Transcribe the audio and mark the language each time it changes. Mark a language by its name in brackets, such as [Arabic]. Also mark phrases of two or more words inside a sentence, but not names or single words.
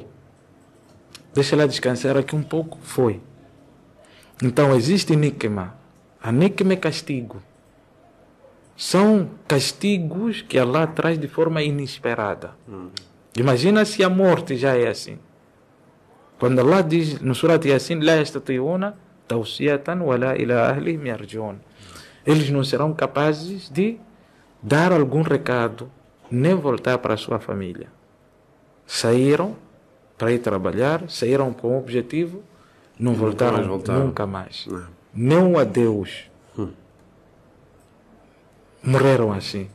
[Portuguese] Deixa ela descansar aqui um pouco, foi. Então existe nikma. A nikma é castigo. São castigos que Allah traz de forma inesperada. Imagina se a morte já é assim. Quando Allah diz no Surat Yasin, [Arabic] لا يستطيعون توصية ولا إلى أهلهم يرجعون. [Portuguese] Eles não serão capazes de dar algum recado, nem voltar para a sua família. Saíram para ir trabalhar, saíram com um objetivo, não voltaram nunca mais. Nem um adeus. Morreram assim.